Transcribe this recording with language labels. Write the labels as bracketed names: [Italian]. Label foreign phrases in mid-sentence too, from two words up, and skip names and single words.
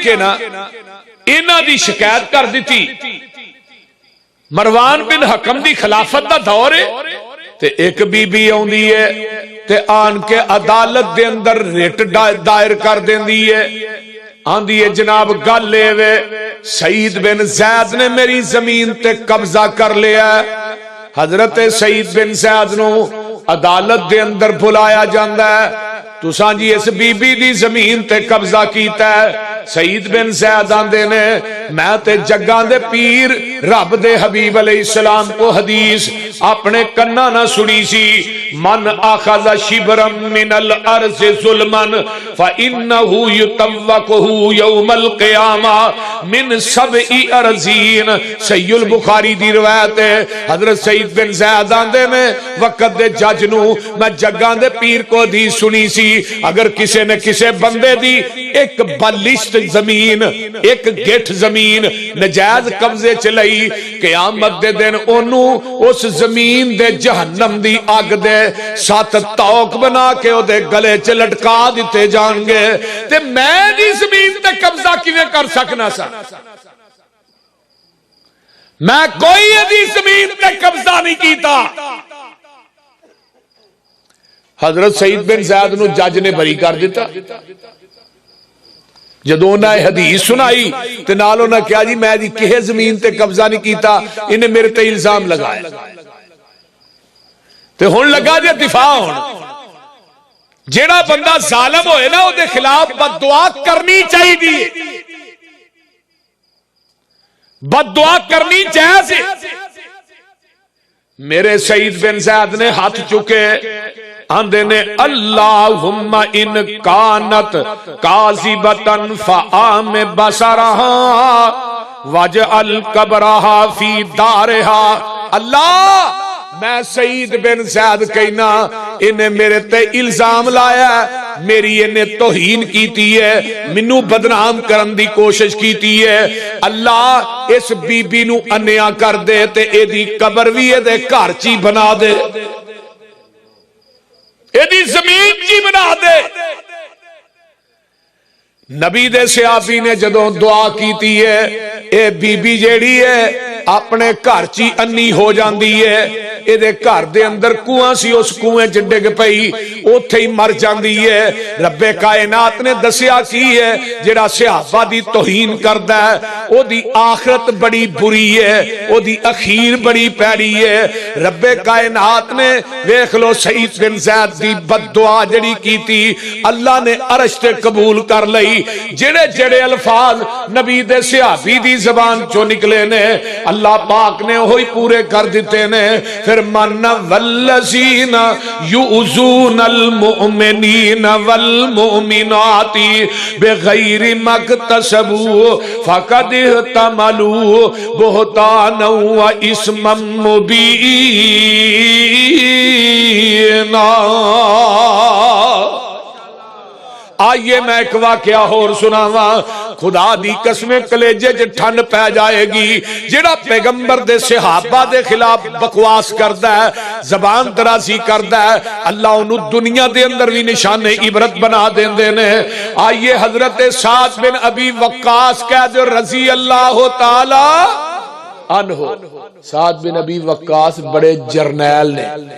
[Punjabi] کے نا انہاں دی شکایت کر دیتی مروان بن حکم دی خلافت دا دور ہے تے ایک بی بی آندی ہے تے آن کے عدالت دے اندر ریٹ دائر کر دیندی ہے آندی ہے جناب گل لے وے سعید بن زید نے میری زمین تے قبضہ کر لیا ہے حضرت سعید بن زید نو عدالت دے اندر بلایا جاندہ ہے تساں جی اس بی بی دی زمین تے قبضہ کیتا ہے سعید بن زید آندے نے میں تے جگاں دے پیر رب دے حبیب علیہ السلام کو حدیث اپنے کنہ نہ سنی سی [Arabic] من اخذ شبرا من الارض ظلما فانه يطوقه يوم القيامه من 7 ارضین [Punjabi] صحیح البخاری دی روایت ہے حضرت سعید بن زید آندے نے وقت دے جج نو میں جگاں دے پیر کو حدیث سنی سی اگر کسی نے کسی بندے دی ایک بلشت زمین ایک گٹھ زمین نجائز قبضے چلائی قیامت دے دن انہوں اس زمین دے جہنم دی آگ دے 7 توق بنا کے او دے گلے چ لٹکا دیتے جان گے تے میں دی زمین تے قبضہ کیویں کر سکنا سا میں کوئی دی زمین تے قبضہ نہیں کیتا حضرت سعید بن زید نو جج نے بری کر دیتا جدوں انہاں حدیث سنائی تے نال انہاں کہا جی میں دی کہے زمین تے قبضہ نہیں کیتا انہیں میرے تے الزام لگایا تے ہن لگا دے دفاع ہون جیڑا بندہ ظالم ہوئے نا او دے خلاف بد دعا کرنی چاہیے بد دعا کرنی چاہیے میرے سعید بن زید نے ہاتھ چکے آندے نے [Arabic] اللہم ان کانت کاذبتن فآم بصرہا وجعل قبرہا فی دارہا [Punjabi] اللہ میں سعید بن زید کہنا انہیں میرے تے الزام لایا ہے میری انہیں توہین کیتی ہے منو بدنام کرن دی کوشش کیتی ہے اللہ اس بی بی نو انیا کر دے تے اے دی قبر بھی اے دے گھر چی بنا دے ایدی زمین جی بنا دے نبی دے صحابی نے جدوں دعا کیتی ہے اے بی بی جیڑی ہے اپنے گھر چی انی ہو جاندی ہے اے دے گھر دے اندر کنواں سی اس کنویں چ ڈگ پئی اوتھے ہی مر جاندی ہے رب کائنات نے دسیا کی ہے جڑا صحابہ دی توہین کردا ہے او دی آخرت بڑی بری ہے او دی اخیر بڑی پیڑی ہے رب کائنات نے ویکھ لو سعید بن زید دی بد دعا جڑی کیتی اللہ نے عرش تے قبول کر لئی جڑے جڑے الفاظ نبی دے صحابی دی زبان چوں نکلے نے اللہ پاک نے وہی پورے کر دیتے نے پھر [Arabic] من والذین یؤذون المؤمنین والمؤمنات بغیر مکتسبوا فقد احتملوا بہتانا و اسما [Punjabi] مبینا آئیے میں ایک واقعہ اور سناواں خدا دی قسمیں کلیجے جے ٹھن پہ جائے گی جڑا پیغمبر دے صحابہ دے خلاف بکواس کردا ہے زبان درازی کردا ہے اللہ انہوں دنیا دے اندر بھی نشان عبرت بنا دیندے نے آئیے حضرت سعد بن ابی وقاص کہہ دے رضی اللہ تعالی عنہ سعد بن ابی وقاص بڑے جرنیل نے